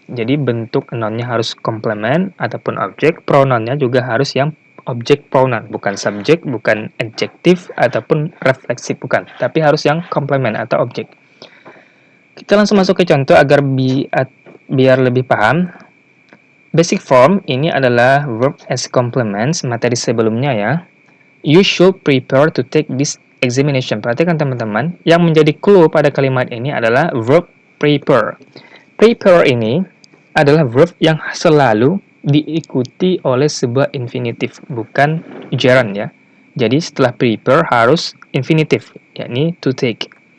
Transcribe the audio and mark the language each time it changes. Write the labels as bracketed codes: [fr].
[id] Jadi, bentuk nounnya harus komplement ataupun objek, pronounnya juga harus yang objek pronoun, bukan subjek, bukan adjektif, ataupun refleksif, bukan. Tapi harus yang komplement atau objek. Kita langsung masuk ke contoh agar biar lebih paham. Basic form ini adalah verb as complements, materi sebelumnya ya. [en] You should prepare to take this examination. [id] Perhatikan teman-teman, yang menjadi clue pada kalimat ini adalah verb prepare. Prepare ini adalah verb yang selalu diikuti oleh sebuah infinitif, bukan gerund ya. Jadi setelah prepare harus infinitif, yakni to take.